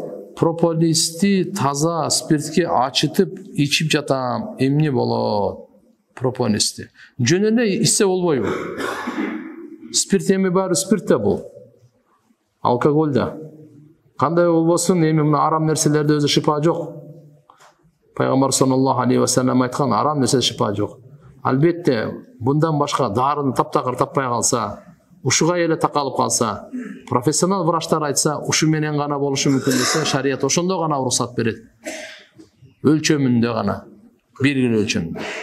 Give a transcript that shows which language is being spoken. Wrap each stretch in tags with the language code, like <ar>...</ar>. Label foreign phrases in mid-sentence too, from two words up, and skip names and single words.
<ky>Прополисти таза спиртке ачытып ичип жатам, эмне болот? Прополисти. Жөн эле ичсе болбойбу? Спирт эми баары спирт да бул. Алкоголь да. Кандай болбосун, эми мына арам нерселерде өзү шифа жок. Пайгамбар</ky> <ar>صلى الله عليه وسلم</ar> <ky>айткан, арам нерсе шифа жок. Албетте, bundan башка дарыны таптакыр таппай калса, ушуга эле такалып калса, профессионал врачтар айтса, ушу менен гана болушу мүмкүн десе, шарият ошондо гана уруксат берет. Өлчөмүндө гана, белгилүү өлчөмүндө.</ky>